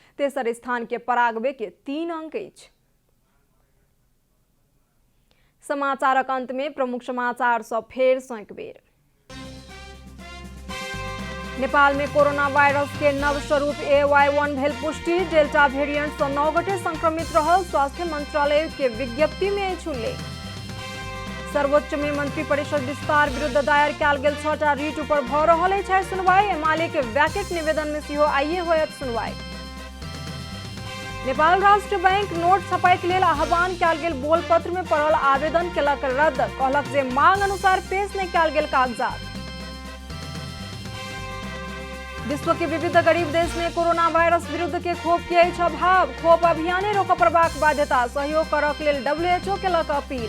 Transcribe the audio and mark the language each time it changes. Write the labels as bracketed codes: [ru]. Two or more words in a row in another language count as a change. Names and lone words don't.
[mai] तेसर स्थान के पराग्वे के 3 अंक अछि। समाचारक अंत में प्रमुख समाचार सब फेर सँ एक बेर। नेपाल में कोरोना वायरस के नव स्वरूप AY1 भेल पुष्टि। [en] Delta variant [mai] सँ 9 गोटे संक्रमित रहल, स्वास्थ्य मंत्रालय के विज्ञप्ति में अछि उल्लेख। सर्वोच्च में मंत्री परिषद विस्तार विरुद्ध दायर कयल गेल 6टा रीट ऊपर भऽ रहल अछि सुनवाई। एमएलए के वैकेट निवेदन में सेहो आइए होयत सुनवाई। नेपाल राष्ट्र बैंक नोट छपाई के लेल आह्वान कयल गेल बोल पत्र में पड़ल आवेदन केलक रद्द, कहलक जे मांग अनुसार पेश नहीं कयल गेल कागजात। विश्व के विविध गरीब देश में कोरोना वायरस विरुद्ध के खोप के अछि अभाव, खोप अभियाने रोकऽ पड़बाक बाध्यता, सहयोग करक लेल WHO केलक अपील।